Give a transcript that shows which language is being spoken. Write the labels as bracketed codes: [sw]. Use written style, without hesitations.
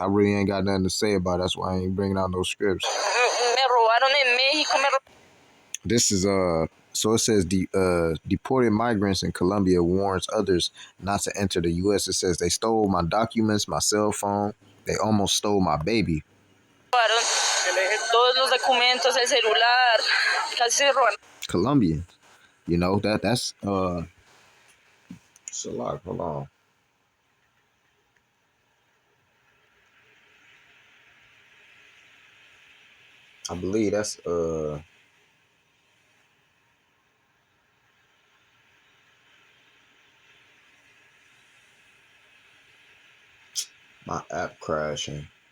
[en] I really ain't got nothing to say about it. That's why I ain't bringing out no scripts. [es] me robaron en México, [en] This is so it says deported migrants in Colombia warns others not to enter the U.S. It says they stole my documents, my cell phone. They almost stole my baby. [es] robaron todos los documentos, el celular, casi se robaron. [en] Colombian, you know that's it's a lot. Hold on. I believe that's my app crashing.